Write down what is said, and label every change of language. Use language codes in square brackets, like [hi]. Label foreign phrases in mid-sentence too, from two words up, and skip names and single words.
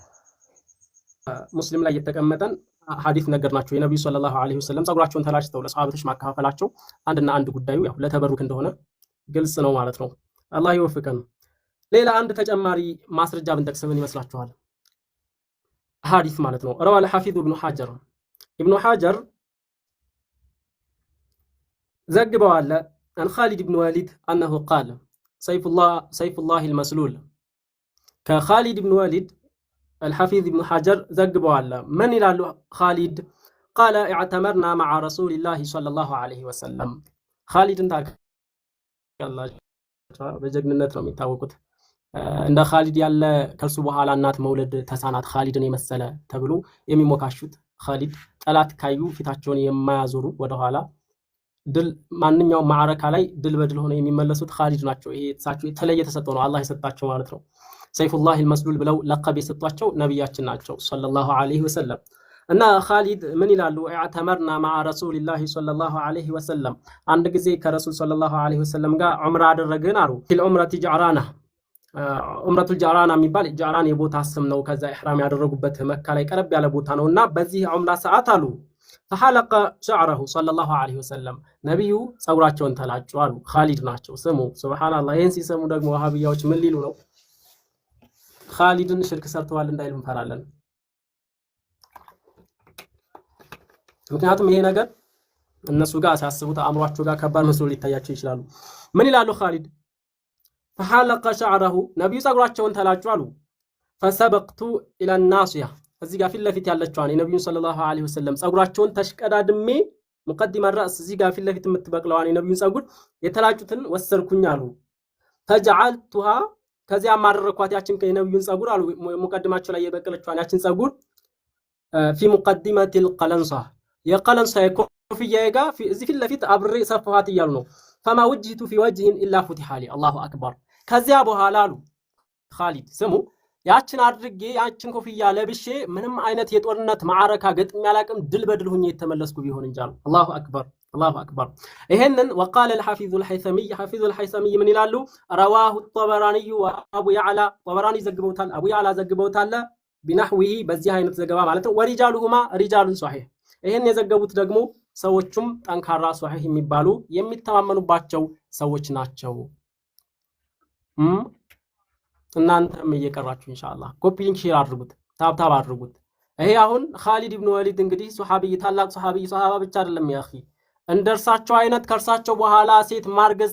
[am] ሙስሊም ላይ የተቀመጠን ሐዲስ ነገር ናቸው። የነብዩ [ar] صلى الله عليه وسلم [am] ጸጉራቸውን ተላጭተው ለሰሃቦች ማከፋፈላቸው አንድና አንድ ጉዳዩ ያው ለተበሩክ እንደሆነ ግልጽ ነው ማለት ነው። አላህ ይወፍቀን። ሌላ አንድ ተጨማሪ ማስረጃ ብንጠቅስ ምን ይመስላችኋል? ሐዲስ ማለት ነው። [ar] رواه الحافظ ابن حجر [am] ዘግበዋል [ar] عن خالد ابن وليد أنه قال سيف الله المسلول። [am] ከኻሊድ ኢብኑ ወሊድ [ar] الحفيظ ابن حجر [am] ዘግበዋል። ምን ይላሉ ኻሊድ? ቃለ [ar] اعتمرنا مع رسول الله صلى الله عليه وسلم። [am] ኻሊድን ታውቃላችሁ፣ በጀግንነት ነው የሚታወቁት። እንደ ኻሊድ ያለ ከሱ በኋላ እናት መውለድ ተሳናት ኻሊድን የመሰለ ተብሎ የሚሞካሹት ኻሊድ ጠላት ካዩ ፊታቸውን የማያዞሩ ወደኋላ ድል ማንኛውም ማዕረካ ላይ ድል በድል ሆነው የሚመለሱት ኻሊድ ናቸው። ይሄ እሳቸው የተለየ ተሰጥኦ ነው አላህ የሰጣቸው ማለት ነው። [ar] سيف الله المسلول [am] ብለው ለቀብ የሰጧቸው ነብያችን ናቸው [ar] صلى الله عليه وسلم። [am] እና ኻሊድ ምን ይላሉ? [ar] اعتمرنا مع رسول الله صلى الله عليه وسلم [am] አንድ ጊዜ ከረሱል [ar] صلى الله عليه وسلم [am] ጋር ዑምራ አደረግን አሉ። [ar] عمرة جعرانة عمرة الجعرانة [am] የሚባል ጀዕራን የቦታ ስም ነው። ከዛ ኢህራም ያደረጉበት መካ ላይ ቀረብ ያለ ቦታ ነውና በዚህ ዑምራ ሰዓት አሉ [ar] فحلق شعره صلى الله عليه وسلم [am] ነብዩ ጸጉራቸውን ተላጩ አሉ። ኻሊድ ናቸው ስሙ። ሱብሃንአላህ። ይሄን ሲሰሙ ደግሞ ወሃቢያዎች ምን ሊሉ ነው? ኻሊድን ሽርክ ሰርተዋል እንዳይሉ እንፈራለን። ምክንያቱም ይሄ ነገር እነሱ ጋር ሲያስቡት አእምሯቸው ጋር ከባድ መስሎ ሊታያቸው ይችላሉ። ምን ይላሉ ኻሊድ? [ar] فحلق شعره [am] ነብዩ ጸጉራቸውን ተላጩ አሉ። [ar] فسبقت الى الناصيه [am] እዚህ ጋር ፊት ለፊት ያለችዋን የነብዩን [ar] صلى الله عليه وسلم [am] ጸጉራቸውን ተሽቀዳድሜ ሙቀዲማ ራስ እዚህ ጋር ፊት ለፊት የምትበቅለዋን የነብዩን ጸጉር የተላጩትን ወሰርኩኝ አሉ። فجعلتها ከዚያም አደረኳት ያችን የነብዩን ጸጉር አሉ ሙቀድማቸው ላይ የበቀለችዋን ያችን ጸጉር [ar] في مقدمة القلنسوة [am] የቀለንሳ የኮፍያዬ ጋር እዚህ ፊት ለፊት አብሬ ሰፋኋት እያሉ ነው። [ar] فما وجهت في وجه إلا فتح لي الله أكبر። [am] ከዚያ በኋላ አሉ ኻሊድ ስሙ ያችን አድርጌ ያችን ኮፍያ ለብሼ ምንም አይነት የጦርነት ማዕረካ ገጥሜ አላቅም ድል በድል ሁኜ የተመለስኩ ቢሆን እንጂ አሉ። [ar] الله أكبر الله أكبر። [am] ይሄንን ወቃለ [ar] الحافظ الحيثمي حافظ الحيثمي [am] ምን ይላሉ? [ar] رواه الطبراني وابو يعلى طبراني [am] ዘግበውታል፣ አቡ ያዕላ ዘግበውታል ቢነህዊሂ በዚህ አይነት ዘገባ ማለት ነው። [ar] ورجالهما رجال الصحيح [am] ይሄን የዘገቡት ደግሞ ሰዎቹም ጠንካራ ሷሂህ የሚባሉ የሚተማመኑባቸው ሰዎች ናቸው። እናንተም እየቀራችሁ ኢንሻአላህ [en] copy link share [am] አድርጉት፣ ታብታብ አድርጉት። ይሄ አሁን ኻሊድ ኢብኑ ወሊድ እንግዲህ ሱሐቢይ ታላቅ ሱሐቢይ ሱሐባ ብቻ አይደለም ያኺ እንደርሳቸው አይነት ከርሳቸው በኋላ ሴት ማርገዝ